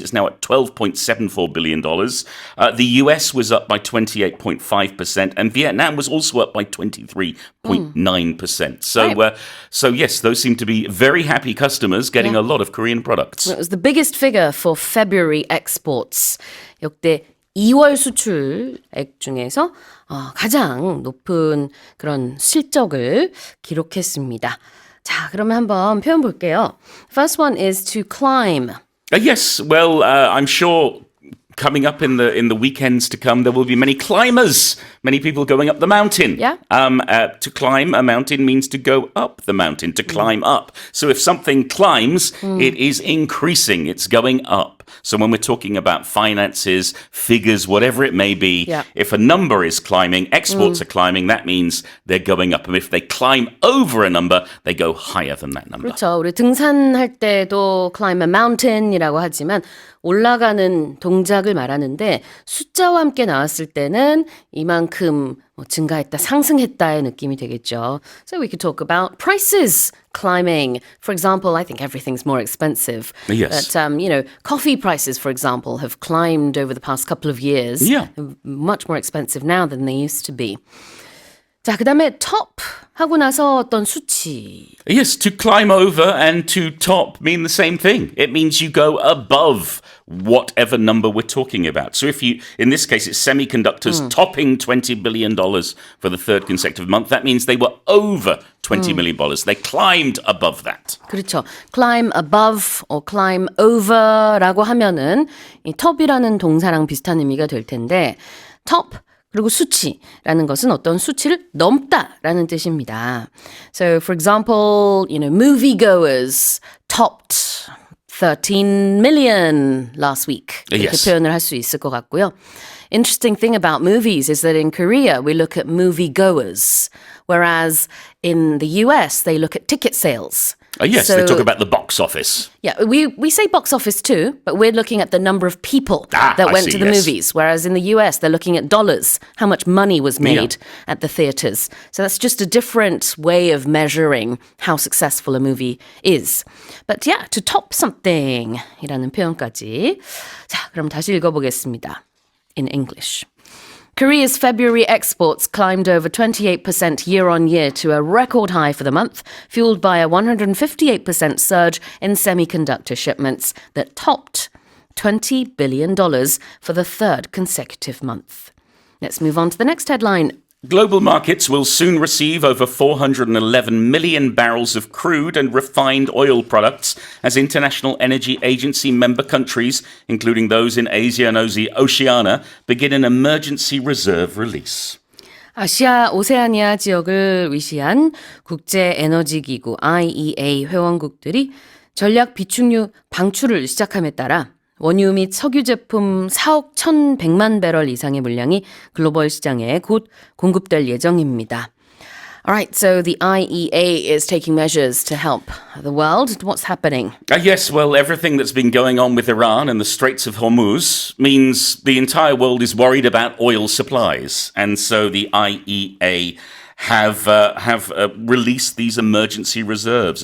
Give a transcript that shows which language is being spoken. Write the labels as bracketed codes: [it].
[en] It's now at $12.74 billion. The US was up by 28.5%, and Vietnam was also up by 23.9%. So yes, those seem to be very happy customers getting a lot of Korean products. It was the biggest figure for February exports. [ko] 역대 2월 수출액 중에서 가장 높은 그런 실적을 기록했습니다. 자, 그러면 한번 표현 볼게요. [en] First one is to climb. Yes, well, I'm sure coming up in the weekends to come, there will be many climbers, many people going up the mountain. Yeah. To climb a mountain means to go up the mountain, to climb up. So if something climbs, it is increasing, it's going up. So when we're talking about finances, figures, whatever it may be, Yeah. if a number is climbing, exports are climbing, that means they're going up. And if they climb over a number, they go higher than that number. [ko] 그렇죠. 우리 등산할 때도 [en] climb a mountain [ko] 이라고 하지만 올라가는 동작을 말하는데 숫자와 함께 나왔을 때는 이만큼 증가했다, 상승했다의 느낌이 되겠죠. [en] So we could talk about prices climbing. For example, I think everything's more expensive. Yes. But, coffee prices, for example, have climbed over the past couple of years. Yeah. Much more expensive now than they used to be. [ko] 자, 그 다음에 top 하고 나서 어떤 수치. [en] Yes, to climb over and to top mean the same thing. It means you go above whatever number we're talking about. So if you, in this case, it's semiconductors topping $20 billion for the third consecutive month, that means they were over $20 million. They climbed above that. [ko] 그렇죠. climb above or climb over라고 하면은 이 top이라는 동사랑 비슷한 의미가 될 텐데 top 그리고 수치라는 것은 어떤 수치를 넘다라는 뜻입니다. [en] So, for example, moviegoers topped 13 million last week. [ko] 이렇게 [en] Yes. [ko] 표현을 할 수 있을 것 같고요. [en] Interesting thing about movies is that in Korea we look at moviegoers, whereas in the US they look at ticket sales. Yes, they talk about the box office. Yeah, we say box office too, but we're looking at the number of people that I went see, to the yes. movies. Whereas in the US, they're looking at dollars, how much money was made at the theaters. So that's just a different way of measuring how successful a movie is. But yeah, to top something [ko] 이라는 표현까지. 자, 그럼 다시 읽어보겠습니다. [en] In English. Korea's February exports climbed over 28% year on year to a record high for the month, fueled by a 158% surge in semiconductor shipments that topped $20 billion for the third consecutive month. Let's move on to the next headline. Global markets will soon receive over 411 million barrels of crude and refined oil products as International Energy Agency member countries, including those in Asia and Oceania, begin an emergency reserve release. [ko] 아시아 오세아니아 지역을 위시한 국제에너지기구 IEA 회원국들이 전략 비축유 방출을 시작함에 따라 원유 및 석유 제품 4억 1,100만 배럴 이상의 물량이 글로벌 시장에 곧 공급될 예정입니다. [en] All right, so the IEA is taking measures to help the world. What's happening? Yes, well, everything that's been going on with Iran and the Straits of Hormuz means the entire world is worried about oil supplies. And so the IEA have released these emergency reserves.